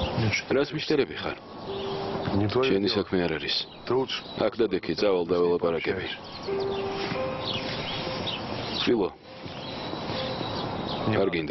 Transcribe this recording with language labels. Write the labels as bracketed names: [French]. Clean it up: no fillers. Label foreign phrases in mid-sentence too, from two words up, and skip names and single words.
[Georgian] რას მიშტერები ხარ? [Russian] Не твое [Georgian] შენი [Russian] дело. [Georgian] საქმე არ არის. [Russian] Ты лучше. [Georgian] აქ და დექი, წავალ და ველაპარაკები. ფილო, არ გინდა.